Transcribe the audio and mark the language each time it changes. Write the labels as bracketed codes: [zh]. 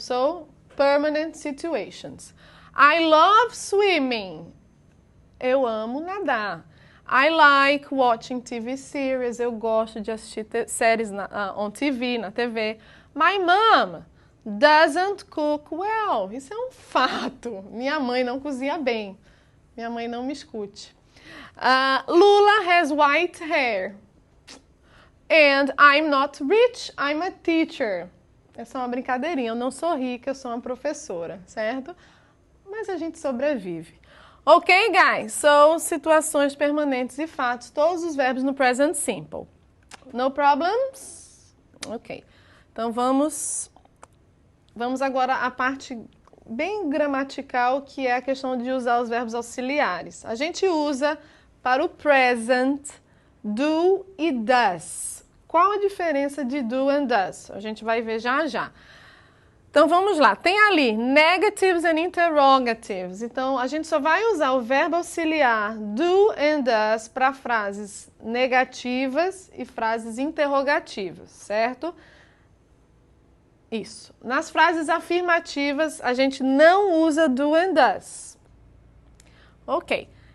[en] So, permanent situations. I love swimming. [pt] Eu amo nadar. [en] I like watching TV series. [pt] Eu gosto de assistir séries [en] on TV, [pt] na TV. [en] My mom doesn't cook well. [pt] Isso é um fato. Minha mãe não cozinha bem. Minha mãe não me escute. [en] Lula has white hair. And I'm not rich, I'm a teacher. [pt] Essa é uma brincadeirinha. Eu não sou rica, eu sou uma professora, certo? Mas a gente sobrevive. [en] Ok, guys? So, [pt] situações permanentes e fatos. Todos os verbos no present simple. [en] No problems? [pt] Ok. Então, vamos agora à parte bem gramatical, que é a questão de usar os verbos auxiliares. A gente usa para o present do e does. Qual a diferença de do and does? A gente vai ver já já. Então, vamos lá. Tem ali [en] negatives and interrogatives. [pt] Então, a gente só vai usar o verbo auxiliar do and does para frases negativas e frases interrogativas, certo? Isso. Nas frases afirmativas, a gente não usa do and does. Ok.